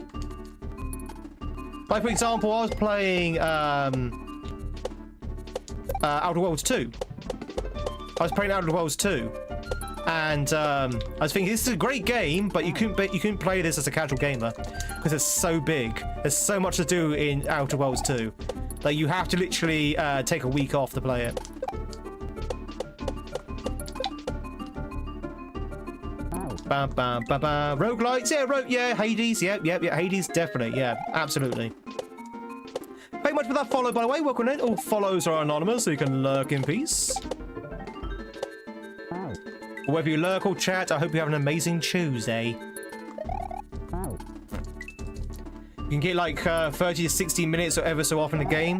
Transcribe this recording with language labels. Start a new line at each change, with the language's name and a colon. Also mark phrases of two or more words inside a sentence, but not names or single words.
English: Like for example, I was playing Outer Worlds 2. I was playing Outer Worlds 2. And I was thinking, this is a great game, but you couldn't play this as a casual gamer because it's so big. There's so much to do in Outer Worlds 2. Like you have to literally take a week off to play it. Bam, bam, bam, bam. Roguelites, yeah, Hades, yeah, Hades, definitely, yeah, absolutely. Thank you much for that follow, by the way. Welcome in. All follows are anonymous, so you can lurk in peace. Or whether you lurk or chat, I hope you have an amazing Tuesday. You can get like 30 to 60 minutes or ever so often in the game.